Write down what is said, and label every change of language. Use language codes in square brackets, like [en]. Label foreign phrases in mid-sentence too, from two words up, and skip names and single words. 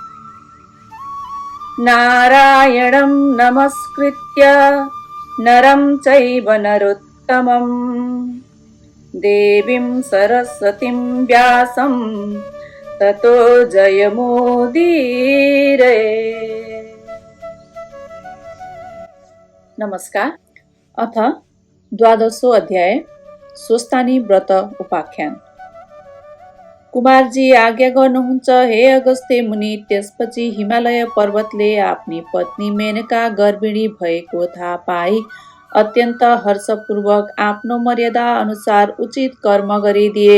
[sa] नारायणं नमस्कृत्य नरं चैव नरोत्तमं देवीं सरस्वतीं व्यासं ततो जयमुदीरये। [ne] नमस्कार। [sa] अथ द्वादशो अध्याय स्वस्थानी व्रत उपाख्यान। [ne] कुमारजी आज्ञा गर्नुहुन्छ हे अगस्त्य मुनि। त्यसपछि हिमालय पर्वतले आफ्नी पत्नी मेनका गर्भिणी भएको थाहा पाई अत्यन्त हर्षपूर्वक आफ्नो मर्यादा अनुसार उचित कर्म गरिदिए।